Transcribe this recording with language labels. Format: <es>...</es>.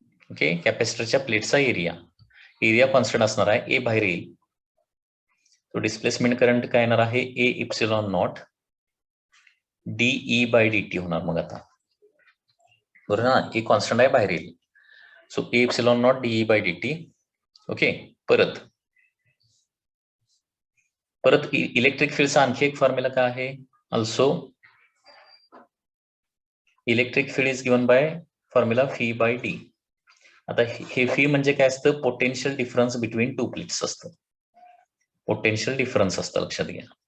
<mr>Okay, कॅपॅसिटरच्या प्लेटचा area constant असणार आहे, ए बाहेर येईल. तो डिस्प्लेसमेंट करंट काय येणार आहे, A epsilon not DE bye D T होणार. मग आता बरोबर ना, ए कॉन्स्टंट आहे, बाहेर येईल.</mr> <en>So A epsilon nought D E by D T.</en> <mr>Okay, परत इलेक्ट्रिक फील्डचा आणखी एक फॉर्म्युला काय आहे,</mr> <en>Also electric field is given by formula phi by D.</en> <mr>आता हे फी म्हणजे काय असतं,</mr> <en>potential difference between two plates</en> <mr>असतं, पोटेन्शियल डिफरन्स असतं, लक्षात घ्या.</mr>